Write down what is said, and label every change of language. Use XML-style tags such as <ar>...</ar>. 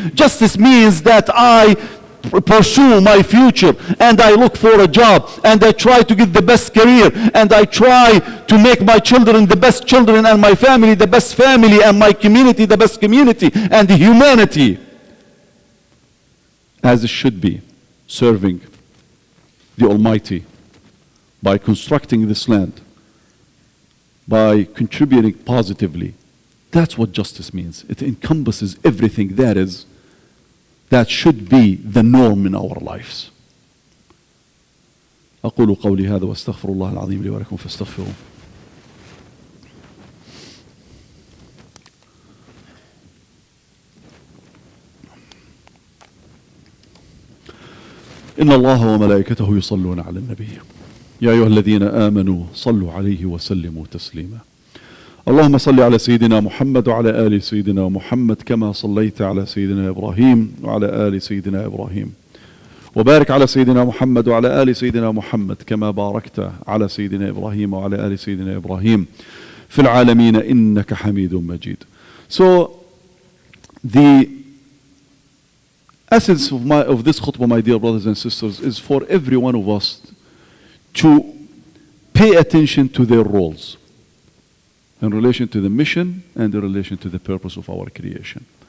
<en>Justice means that I pursue my future and I look for a job and I try to get the best career and I try to make my children the best children and my family the best family and my community the best community and the humanity as it should be, serving the Almighty by constructing this land, by contributing positively. That's what justice means. It encompasses everything that should be the norm in our lives.</en> <ar>أقول قولي هذا واستغفر الله العظيم لي ولكم فاستغفروه. إن الله وملائكته يصلون على النبي يا أيها الذين آمنوا صلوا عليه وسلموا تسليما. اللهم صل على سيدنا محمد وعلى آل سيدنا محمد كما صليت على سيدنا إبراهيم وعلى آل سيدنا إبراهيم، وبارك على سيدنا محمد وعلى آل سيدنا محمد كما باركت على سيدنا إبراهيم وعلى آل سيدنا إبراهيم في العالمين إنك حميد مجيد.</ar> <en>So the essence of this khutbah, my dear brothers and sisters, is for every one of us to pay attention to their roles in relation to the mission and in relation to the purpose of our creation.</en>